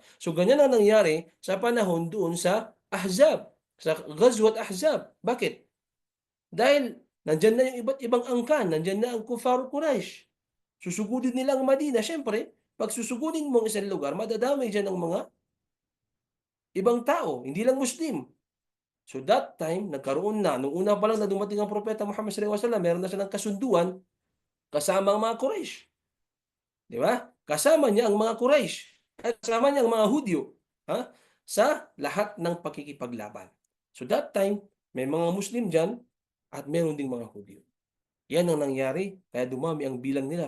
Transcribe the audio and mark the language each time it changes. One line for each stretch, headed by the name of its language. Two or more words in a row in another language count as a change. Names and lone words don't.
Filipino: So, ganyan ang nangyari sa panahon doon sa Ahzab, sa Ghazwat Ahzab. Bakit? Dahil nandyan na yung iba't ibang angkan, nandyan na ang Kufar Quraysh. Susugudin nila ang Madina, syempre, pag susugudin mo ang isang lugar, madadamay dyan ng mga ibang tao, hindi lang Muslim.
English: So that time,
Filipino: nagkaroon na, nung una pa lang na dumating ang propeta Muhammad
Arabic: صلى الله عليه وسلم,
Filipino: meron na silang kasunduan kasama ang mga Quraysh. Di ba? Kasama niya ang mga Quraysh. At kasama niya ang mga Hudyo. Sa lahat ng pakikipaglaban.
English: So that time,
Filipino: may mga Muslim dyan at meron ding mga Hudyo. Yan ang nangyari, kaya dumami ang bilang nila.